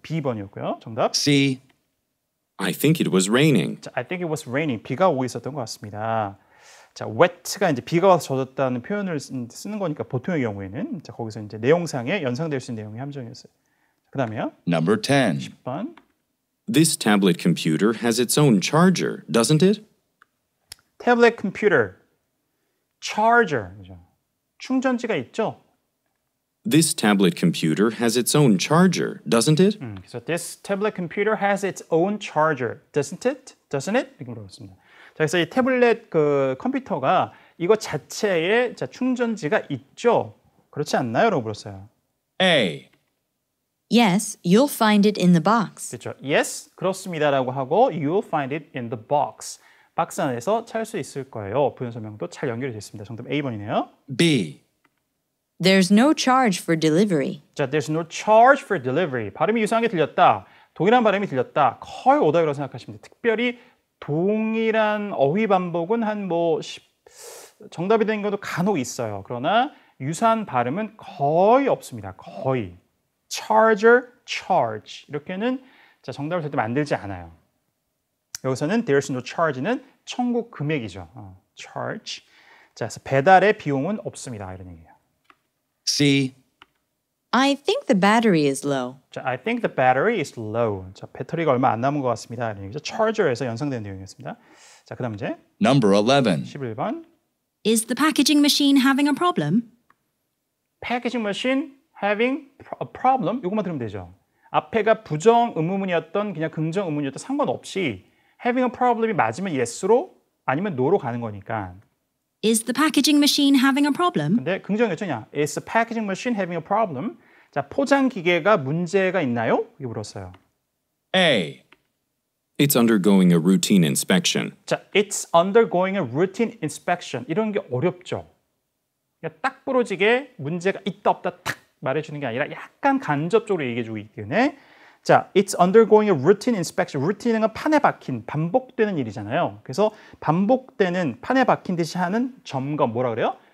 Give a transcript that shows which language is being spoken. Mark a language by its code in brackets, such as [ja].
[ko] B번이었고요. 정답. C. [en] I think it was raining. 자, I think it was raining. [ko] 비가 오고 있었던 것 같습니다. 자, wet가 이제 비가 와서 젖었다는 표현을 쓰는 거니까 보통의 경우에는 자, 거기서 이제 내용상에 연상될 수 있는 내용의 함정이었어요. 그다음에요. [en] Number 10. [ko] 10번. [en] This tablet computer has its own charger, doesn't it? [ko] 태블릿 컴퓨터 charger. 그죠? 충전지가 있죠. [en] This tablet computer has its own charger, doesn't it? 그래서 this tablet computer has its own charger, doesn't it? [ko] Doesn't it? [en] 이렇게 물어봤습니다. [ko] 자, 그래서 이 태블릿 그 컴퓨터가 이거 자체에 자, 충전지가 있죠? 그렇지 않나요? 라고 물었어요. A. [en] Yes, you'll find it in the box. [ko] 그렇죠. Yes, 그렇습니다라고 하고 you'll find it in the box. 박스 안에서 찾을 수 있을 거예요. 부연 설명도 잘 연결이 됐습니다. 정답 A번이네요. B. [en] There's no charge for delivery. 자, there's no charge for delivery. [ko] 발음이 유사하게 들렸다. 동일한 발음이 들렸다. 거의 오답이라고 생각하시면 돼요. 특별히 동일한 어휘 반복은 한 뭐 정답이 된 것도 간혹 있어요. 그러나 유사한 발음은 거의 없습니다. 거의. charger, charge. 이렇게는 자, 정답을 절대 만들지 않아요. 여기서는 there's no charge 는 청구 금액이죠. charge. 자, 그래서 배달의 비용은 없습니다. 이런 얘기예요. C. [en] I think the battery is low. 자, I think the battery is low. [ko] 자, 배터리가 얼마 안 남은 것 같습니다. 이런 얘기죠. charger에서 연상되는 내용이었습니다. 자, 그다음 이제 [en] Number 11. [ko] 11번. [en] Is the packaging machine having a problem? packaging machine having a problem. [ko] 이것만 들으면 되죠. 앞에가 부정 의문문이었던 그냥 긍정 의문이었던 상관없이 having a problem 이 맞으면 yes로 아니면 no로 가는 거니까. [en] Is the packaging machine having a problem? [ko] 근데 긍정이었죠. [en] Is the packaging machine having a problem? [ko] 자, 포장 기계가 문제가 있나요? 이렇게 물었어요. A. [en] It's undergoing a routine inspection. 자, it's undergoing a routine inspection. [ko] 이런 게 어렵죠. 그러니까 딱 부러지게 문제가 있다 없다 탁 말해주는 게 아니라 약간 간접적으로 얘기해주고 있기 때문에 자, it's undergoing a routine inspection. routine은 판에 박힌, 반복되는 일이잖아요. 그래서 반복되는 판에 박힌 듯이 하는 점검, 뭐라 그래요?